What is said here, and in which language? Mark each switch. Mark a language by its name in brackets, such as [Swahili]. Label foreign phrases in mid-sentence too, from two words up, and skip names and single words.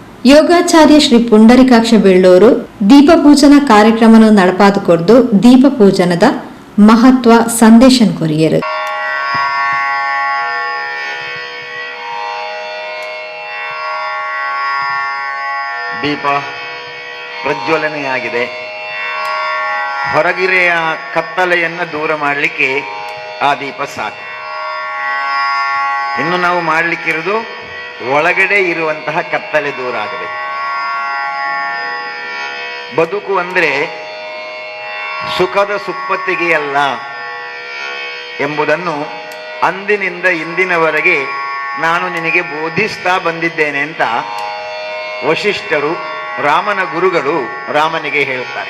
[Tulu] ಯೋಗಾಚಾರ್ಯ ಶ್ರೀ ಪುಂಡರಿಕಾಕ್ಷ ಬೆಳ್ಳೂರು ದೀಪ ಪೂಜನ ಕಾರ್ಯಕ್ರಮವನ್ನು ನಡಪಾದುಕೊರ್ದು ದೀಪ ಪೂಜನದ ಮಹತ್ವ ಸಂದೇಶನ್ ಕೊರಿಯರು [Kannada] ದೀಪ ಪ್ರಜ್ವಲನೆಯಾಗಿದೆ. ಹೊರಗಿರೆಯ ಕತ್ತಲೆಯನ್ನು ದೂರ ಮಾಡಲಿಕ್ಕೆ ಆ ದೀಪ ಸಾಕು. ಇನ್ನು ನಾವು ಮಾಡಲಿಕ್ಕಿರೋದು ಒಳಗಡೆ ಇರುವಂತಹ ಕತ್ತಲೆ ದೂರ ಆಗಬೇಕು. ಬದುಕು ಅಂದ್ರೆ ಸುಖದ ಸುಪ್ಪತ್ತಿಗೆ ಅಲ್ಲ ಎಂಬುದನ್ನು ಅಂದಿನಿಂದ ಇಂದಿನವರೆಗೆ ನಾನು ನಿನಗೆ ಬೋಧಿಸ್ತಾ ಬಂದಿದ್ದೇನೆ ಅಂತ ವಶಿಷ್ಠರು ರಾಮನ ಗುರುಗಳು ರಾಮನಿಗೆ ಹೇಳುತ್ತಾರೆ.